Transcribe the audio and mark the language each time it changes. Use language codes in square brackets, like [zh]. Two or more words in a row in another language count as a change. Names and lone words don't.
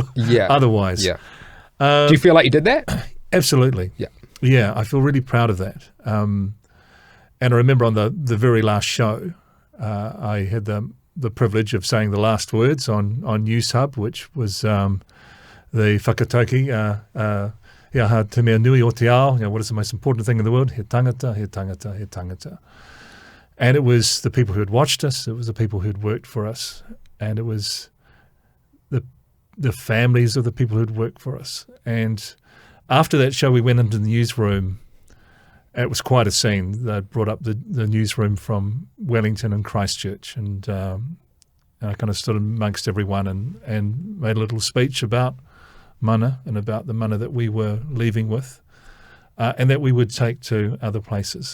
[en] Otherwise. Yeah. Do you feel like you did that? Absolutely. Yeah. Yeah, I feel really proud of that. And I remember on the very last show, I had the privilege of saying the last words on Newshub, which was the whakatauki, [mi] ia ha te mea nui o te ao, [en] what is the most important thing in the world? [mi] He tangata, he tangata, he tangata. [en] And it was the people who had watched us, it was the people who had worked for us, and it was the families of the people who had worked for us. And after that show, we went into the newsroom. It was quite a scene. They brought up the newsroom from Wellington and Christchurch, and I kind of stood amongst everyone and made a little speech about mana and about the mana that we were leaving with, and that we would take to other places.